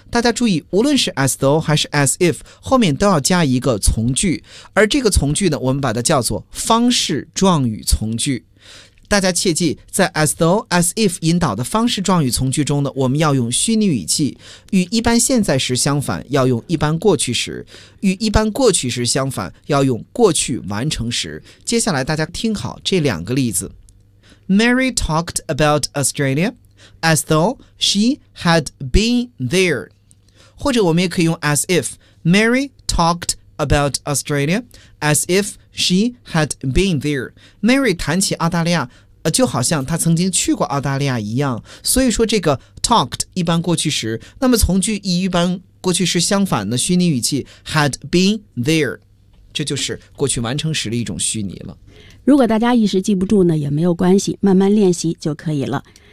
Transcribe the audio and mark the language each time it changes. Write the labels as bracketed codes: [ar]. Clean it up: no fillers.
[zh] 大家注意，无论是 as though 还是 as if， 后面都要加一个从句，而这个从句呢，我们把它叫做方式状语从句。大家切记，在 as though as if 引导的方式状语从句中呢，我们要用虚拟语气，与一般现在时相反要用一般过去时，与一般过去时相反要用过去完成时。接下来大家听好这两个例子， [en] Mary talked about Australia as though she had been there， [zh] 或者我们也可以用 [en] as if Mary talked about Australia as ifShe had been there. [zh] Mary 谈起澳大利亚，就好像她曾经去过澳大利亚一样。所以说这个 talked 一般过去时，那么从句一般过去时相反的虚拟语气 [en] had been there， [zh] 这就是过去完成时的一种虚拟了。如果大家一时记不住呢，也没有关系，慢慢练习就可以了。